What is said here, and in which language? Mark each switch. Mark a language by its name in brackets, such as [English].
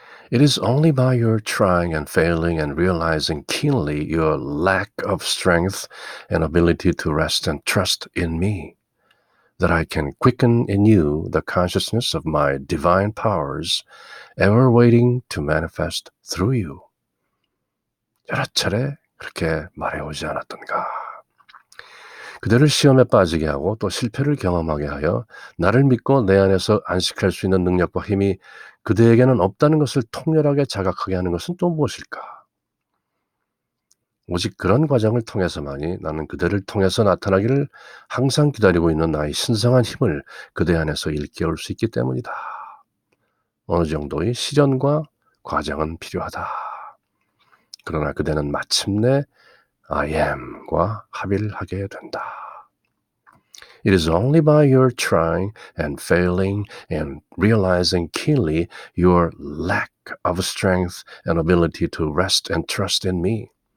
[English] It is only by your trying and failing and realizing keenly your lack of strength and ability to rest and trust in me that I can quicken in you the consciousness of my divine powers ever waiting to manifest through you. [Korean] 여러 차례 그렇게 말해오지 않았던가. 그대를 시험에 빠지게 하고 또 실패를 경험하게 하여 나를 믿고 내 안에서 안식할 수 있는 능력과 힘이 그대에게는 없다는 것을 통렬하게 자각하게 하는 것은 또 무엇일까? 오직 그런 과정을 통해서만이 나는 그대를 통해서 나타나기를 항상 기다리고 있는 나의 신성한 힘을 그대 안에서 일깨울 수 있기 때문이다. 어느 정도의 시련과 과정은 필요하다. 그러나 그대는 마침내 I am과 합의를 하게 된다. [English] It is only by your trying and failing and realizing keenly your lack of strength and ability to rest and trust in me.